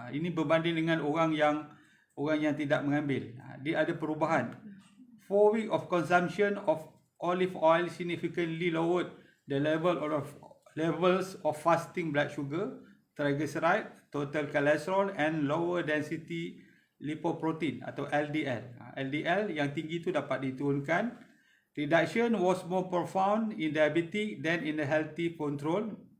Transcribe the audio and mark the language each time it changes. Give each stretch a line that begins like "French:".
Indonesian: Ini berbanding dengan orang yang tidak mengambil. Dia ada perubahan.
English: 4 weeks of consumption of olive oil significantly lowered the levels of fasting blood sugar, triglyceride, total cholesterol and lower density lipoprotein atau LDL.
Indonesian: LDL yang tinggi itu dapat diturunkan.
English: Reduction was more profound in diabetic than in the healthy control.